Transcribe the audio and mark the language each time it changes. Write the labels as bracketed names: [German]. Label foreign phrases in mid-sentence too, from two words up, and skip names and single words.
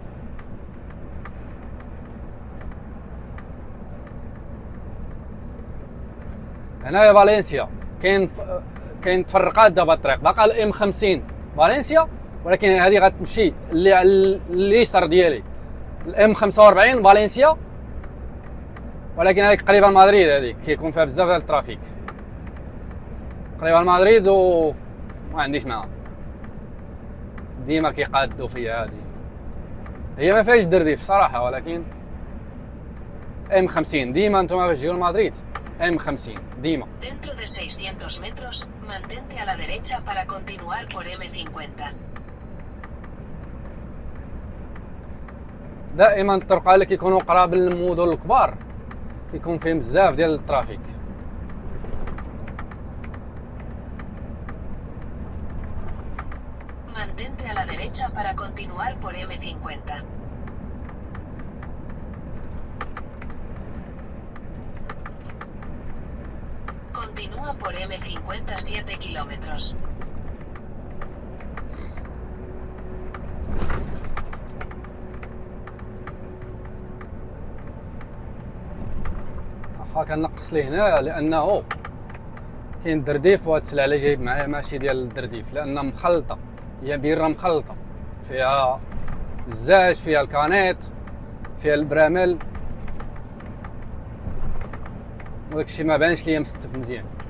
[Arabic] هنايا فالنسيا كاين تفرقات دابا الطريق، باقا الام 50 فالنسيا، ولكن هذه غتمشي اللي على اليسار ديالي الام 45 فالنسيا، ولكن هذيك قريبه لمدريد، هذيك كيكون فيها بزاف ديال الترافيك قريبه لمدريد وما عنديش معها، ديما كيقادوا فيها. هي ما فيهاش درديف صراحه، ولكن ام 50 ديما نتوما باش تجيو لمدريد ام 50 ديما. [Spanish] Dentro de 600 metros, mantente a la derecha para continuar por M50. [Arabic] دائما الطرق اللي كيكونوا قراب للمدن الكبار كيكون فيهم بزاف ديال الترافيك. [Spanish] Mantente a la derecha para continuar por M50. Continúa por M50 7 kilómetros. [Arabic] واخا كنقص ليه هنا لانه كاين الدرديف، وهاد السلعه اللي جايب معايا ماشي ديال الدرديف، لان مخلطه، هي بيره مخلطه، فيها الزاج، فيها الكانيت، فيها البرامل، وداك الشيء ما بانش ليا مستف مزيان.